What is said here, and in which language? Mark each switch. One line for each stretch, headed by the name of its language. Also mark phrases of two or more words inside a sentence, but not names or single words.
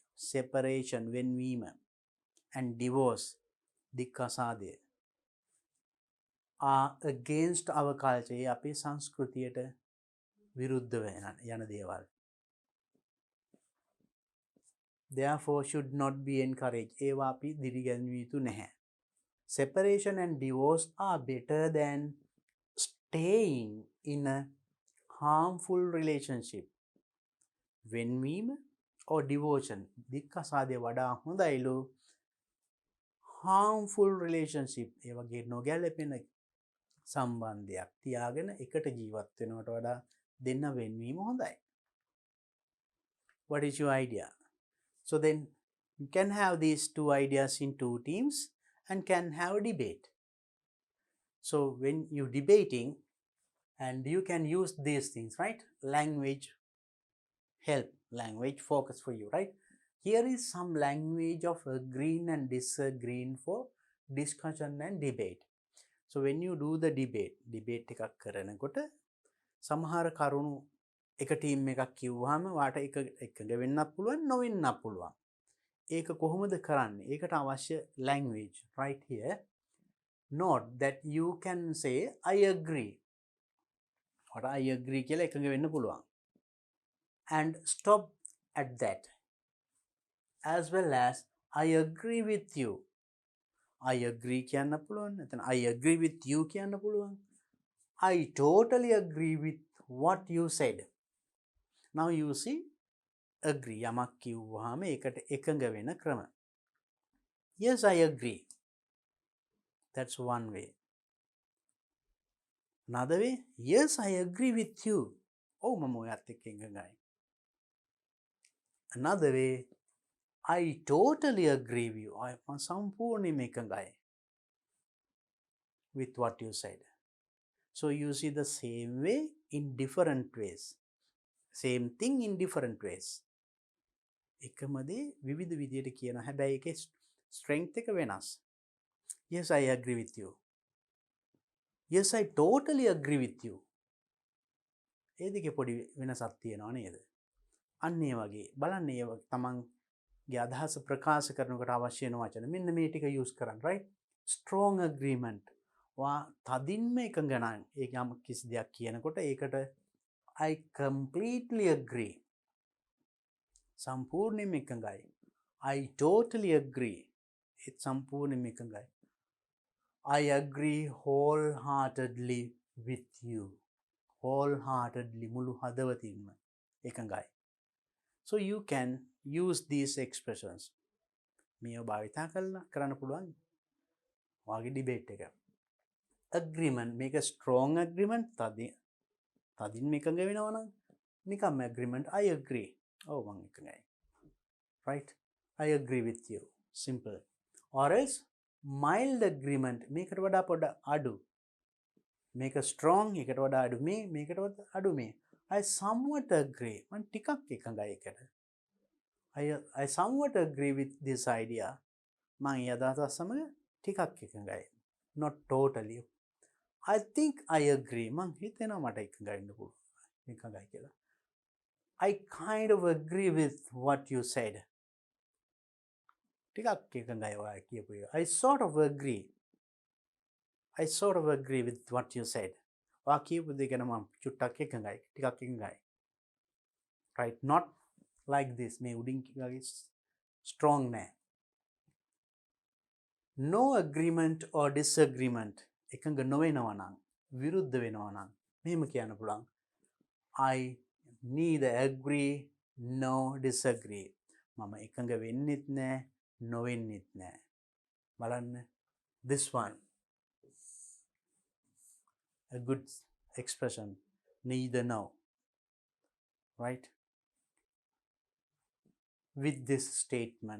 English: Separation, වෙන්වීම, and divorce, දික්කසාදය, are against our culture.
Sinhala: ඒ අපේ සංස්කෘතියට විරුද්ධව යන දේවල්.
English: Therefore should not be encouraged.
Sinhala: ඒවා අපි දිරිගැන්විය යුතු නැහැ.
English: Separation and divorce are better than staying in a harmful relationship. වෙන්වීම or divorce,
Sinhala: දික්කසාදය වඩා හොඳයිලු
English: harmful relationship.
Sinhala: ඒ වගේ නොගැලපෙන සම්බන්ධයක් තියාගෙන එකට ජීවත් වෙනවට වඩා දෙන්න වෙන්වීම හොඳයි.
English: What is your idea? So then you can have these two ideas in two teams and can have a debate. So when you debating, and you can use these things, right? Language help, language focus for you, right? Here is some language of agreeing and disagreeing for discussion and debate. So when you do the debate
Sinhala: එකක් කරනකොට සමහර කරුණු එක ටීම් එකක් කිව්වහම වාට එකඟ වෙන්නත් පුළුවන් නොවෙන්නත් පුළුවන්. ඒක කොහොමද කරන්නේ? ඒකට අවශ්‍ය
English: language right here. Note that you can say I agree. or I agree
Sinhala: කියලා එකඟ වෙන්න පුළුවන්.
English: And stop at that. As well as I agree with you. I agree
Sinhala: කියන්න පුළුවන්. එතන
English: I agree with you
Sinhala: කියන්න පුළුවන්.
English: I totally agree with what you said. Now you see agree
Sinhala: යමක් කිව්වහම ඒකට එකඟ වෙන ක්‍රම.
English: Yes, I agree. That's one way. Another way, yes, I agree with you.
Sinhala: Oh, මම ඔයත් එක්ක එකඟයි.
English: Another way, I totally agree with you.
Sinhala: මම සම්පූර්ණයෙන්ම එකඟයි
English: with what you said. So you see the same way in different ways. Same thing in different ways.
Sinhala: එකම දේ විවිධ විදියට කියනවා. හැබැයි ඒකේ strength එක වෙනස්.
English: Yes, I agree with you. Yes, I totally agree with you.
Sinhala: ඒ දෙකේ පොඩි වෙනසක් තියෙනවා නේද? අන්න ඒ වගේ බලන්න ඒ තමන්ගේ අදහස ප්‍රකාශ කරනකොට අවශ්‍ය වෙන වචන මෙන්න මේ ටික use කරන්න, right?
English: Strong agreement.
Sinhala: වා තදින්ම එකඟ නම් ඒක යම් කිසි දෙයක් කියනකොට ඒකට
English: I completely agree.
Sinhala: සම්පූර්ණයෙන්ම එකඟයි.
English: I totally agree.
Sinhala: ඒත් සම්පූර්ණයෙන්ම එකඟයි.
English: I agree wholeheartedly with you. Wholeheartedly,
Sinhala: මුළු හදවතින්ම එකඟයි.
English: So you can use these expressions.
Sinhala: මේව භාවිතා කරන්න පුළුවන් ඔයාගේ ඩිබේට් එක.
English: Agreement, make a strong agreement.
Sinhala: තදින් එකඟ වෙනවා නම් නිකම්ම
English: agreement. I agree.
Sinhala: ඔව් මම එකඟයි.
English: Right? I agree with you. Simple. Or else mild agreement.
Sinhala: මේකට වඩා පොඩ අඩු.
English: Make a strong,
Sinhala: එකට වඩා අඩු මේ, මේකට වඩා අඩු මේ. I somewhat agree. මම ටිකක් එකඟයි එකට.
English: I somewhat agree with this idea.
Sinhala: මම ඒ අදහස සමග ටිකක් එකඟයි.
English: Not totally. I think I agree.
Sinhala: මම හිතෙනවා මට එකඟයි වෙන්න පුළුවන්. එකඟයි කියලා.
English: I kind of agree with what you said.
Sinhala: ටිකක් එකඟයි ඔයා කියපු එක.
English: I sort of agree. I sort of agree with what you said.
Sinhala: ඔයා කියපු දේ ගැන මම චුට්ටක් එකඟයි. ටිකක් එකඟයි.
English: Right? Not like this.
Sinhala: මේ උඩින් වගේ strong නෑ.
English: No agreement or disagreement.
Sinhala: එකඟ නොවෙනවා නම්, විරුද්ධ වෙනවා නම් මෙහෙම කියන්න පුළුවන්.
English: I neither agree nor disagree.
Sinhala: මම එකඟ වෙන්නෙත් නෑ, නොවෙන්නෙත් නෑ. බලන්න.
English: This one. A good expression. Neither nor. Right? With this statement.